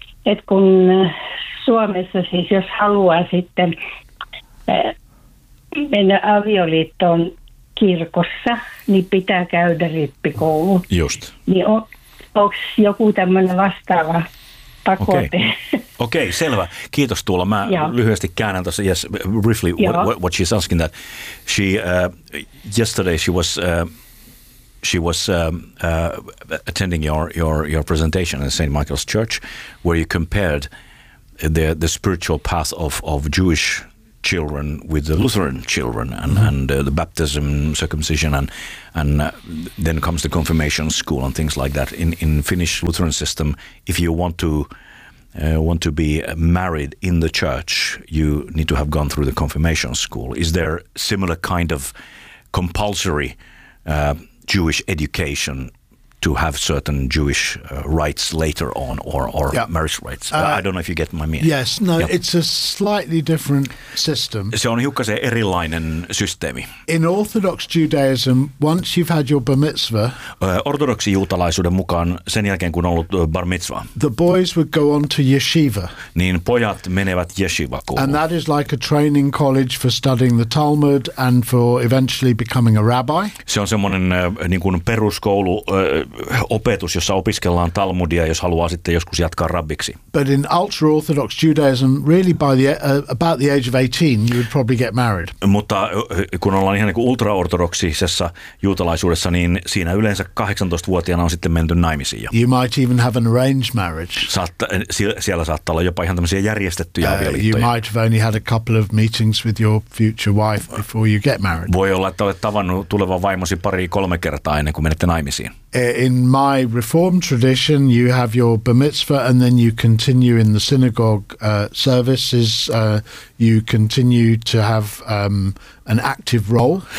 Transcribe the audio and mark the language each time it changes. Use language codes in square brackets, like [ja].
[fi] Et kun Suomessa siis, jos haluaa sitten mennä avioliittoon kirkossa, niin pitää käydä rippikoulu. Just. Niin onko joku tämmöinen vastaava pakote? Okay, selvä. Kiitos Tuula. Mä lyhyesti käännän tuossa. [en] Yes, briefly, what she's asking that. She, yesterday she was attending your presentation at St. Michael's Church, where you compared the spiritual path of Jewish children with the Lutheran children and the baptism, circumcision, and then comes the confirmation school and things like that. In Finnish Lutheran system, if you want to be married in the church, you need to have gone through the confirmation school. Is there similar kind of compulsory Jewish education to have certain Jewish rites later on or marriage rites? I don't know if you get my meaning. Yes, no, it's a slightly different system. [fi] Se on hiukkasen erilainen systeemi. [en] In Orthodox Judaism, once you've had your bar mitzvah, [fi] ortodoksi juutalaisuuden mukaan sen jälkeen kun on ollut bar mitzvah, [en] the boys would go on to yeshiva. [fi] Niin pojat menevät yeshivakouluun. [en] And that is like a training college for studying the Talmud and for eventually becoming a rabbi. [fi] Se on semmoinen niin kuin peruskoulu opetus, jossa opiskellaan Talmudia, jos haluaa sitten joskus jatkaa rabbiksi. [en] But in ultra-orthodox Judaism, really by the about the age of 18, you would probably get married. [fi] Mutta kun ollaan ihan niin kuin ultra-ortodoksisessa juutalaisuudessa, niin siinä yleensä 18-vuotiaana on sitten menty naimisiin jo. [en] You might even have an arranged marriage. [fi] Siellä saattaa olla jopa ihan tämmöisiä järjestettyjä avioliittoja. [en] You might have only had a couple of meetings with your future wife before you get married. [fi] Voi olla, että olet tavannut tulevan vaimosi pari-kolme kertaa ennen kuin menette naimisiin. [en] In my reformed tradition, you have your bar mitzvah and then you continue in the synagogue services. You continue to have an active role.